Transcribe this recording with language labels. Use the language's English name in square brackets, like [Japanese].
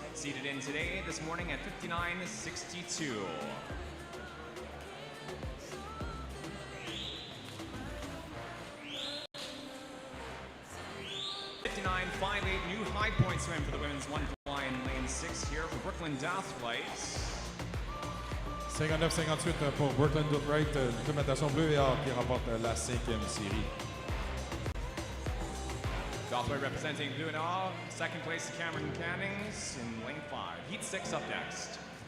[English] Seeded in today, this morning at 59.62. 59.58 new high point swim for the women's one fly in lane 6 here for Brooklyn Douthright. [French] 59-58 pour Brooklyn Douthright, club natation bleu et or qui remporte la 5e série. [English] Douthright representing blue and or. Second place Cameron Cannings in lane 5. Heat 6 up next.